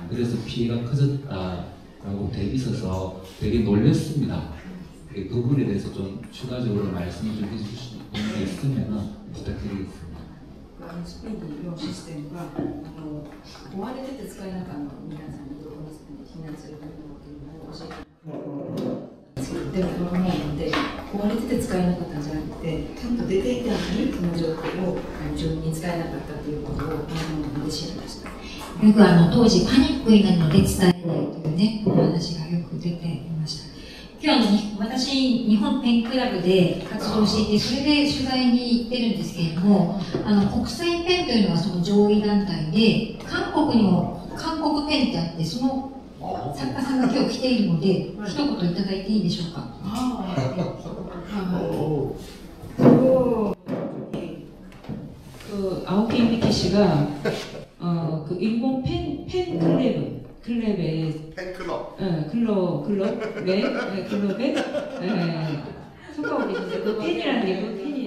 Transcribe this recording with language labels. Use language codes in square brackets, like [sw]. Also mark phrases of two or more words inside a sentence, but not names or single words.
[ko] 그래서 피해가 커졌다라고 돼 있어서 되게 놀랐습니다. 그 부분에 대해서 좀 추가적으로 말씀을 좀 해주실 수 있으면 부탁드리겠습니다. [ja] スピーディーのシステムが壊れてて使えなかった皆さんにどこに避難するためのというのを教えて作ってると思うので壊れてて使えなかったんじゃなくてちゃんと出ていたのにその状況を自分に使えなかったということを知りました。よく当時パニックになるので伝えないというね、お話がよく出ていました。今日私、日本ペンクラブで活動していて、それで取材に行ってるんですけれども、国際ペンというのがその上位団体で、韓国にも韓国ペンってあって、その作家さんが今日来ているので、一言いただいていいでしょうか。 [ko] 그 아오키 미키 씨가 그 일본 팬 클럽의 팬클럽 클럽에 속하고 계신데 그 팬이라는 게 그 팬이에요.